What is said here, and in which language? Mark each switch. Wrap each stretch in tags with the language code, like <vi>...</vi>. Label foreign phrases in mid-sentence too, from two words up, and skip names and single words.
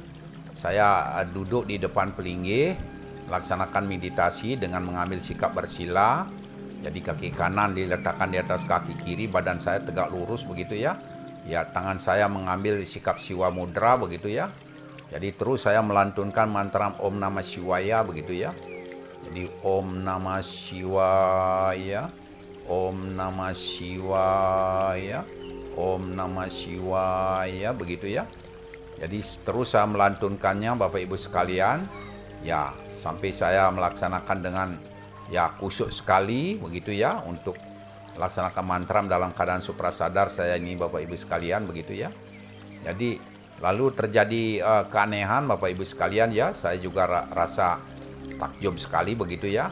<id>Saya duduk di depan pelinggih, melaksanakan meditasi dengan mengambil sikap bersila. Jadi kaki kanan diletakkan di atas kaki kiri, badan saya tegak lurus begitu ya. Ya, tangan saya mengambil sikap siwa mudra begitu ya. Jadi terus saya melantunkan mantra</id> <sa>Om Namah Shivaya</sa> <id>begitu ya.</id> <sa>Jadi Om Namah Shivaya, Om Namah Shivaya, Om Namah Shivaya</sa> <id>begitu ya. Jadi terus saya melantunkannya Bapak Ibu sekalian. Ya, sampai saya melaksanakan dengan ya khusyuk sekali begitu ya untuk melaksanakan mantra dalam keadaan suprasadar saya ini Bapak Ibu sekalian begitu ya. Jadi lalu terjadi keanehan Bapak Ibu sekalian ya, saya juga rasa takjub sekali begitu ya.</id>